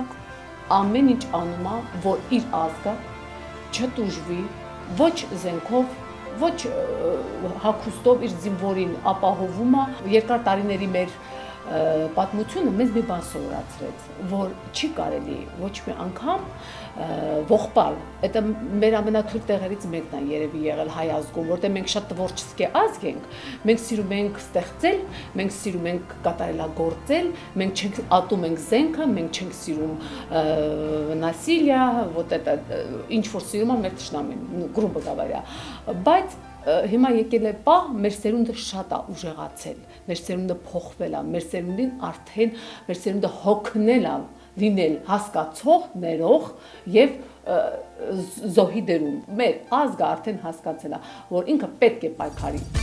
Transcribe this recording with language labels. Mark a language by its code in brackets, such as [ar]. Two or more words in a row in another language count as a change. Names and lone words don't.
[hy] ամեն ինչ անում է, որ իր ազգը չտուժվի ոչ զենքով, ոչ հագուստով իր զինվորին ապահովում է։ Երկար տարիների մեր պատմությունը մեզ մի բան սովորացրեց, որ չի կարելի ոչ մի անգամ ողբալ։ Դա մեր ամենաթույլ տեղերից մեկն է երևի եղել հայ ազգում, որտեղ մենք շատ տվորչսկե ազգ ենք, մենք սիրում ենք ստեղծել, մենք սիրում ենք կատարելագործել, մենք չենք ատում ենք զենքը, մենք չենք սիրում [ru] насилие, вот это [hy] ինչ որ սիրում է մեր թշնամին, [ru] грубо говоря, [hy] բայց հիմա եկել է պահ, մեր սերունդը շատ է ուժեղացել, մեր սերունդը փոխվել է, մեր սերունդին արդեն մեր սերունդը հոգնել է լինել հասկացող, ներող եւ զոհի դերում։ Մեր ազգը արդեն հասկացել է, որ ինքը պետք է պայքարի։